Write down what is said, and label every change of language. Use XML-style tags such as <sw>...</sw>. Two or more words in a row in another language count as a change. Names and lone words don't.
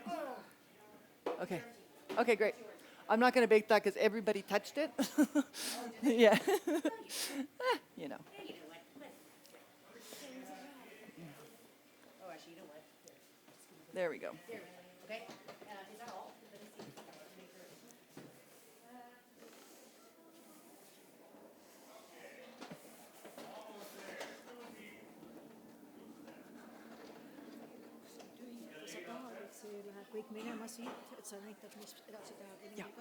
<en>Okay. Okay, great. I'm not going to bake that because everybody touched it. Yeah. You know. Yeah, you know what? Oh, actually, you know what? There we go. There we go. Okay. Is that all? Let me see.</en> <et>Sa tahad, et see läheb kõik minema siit, et sa näitad, mis edasi teha Kringeliga.</et>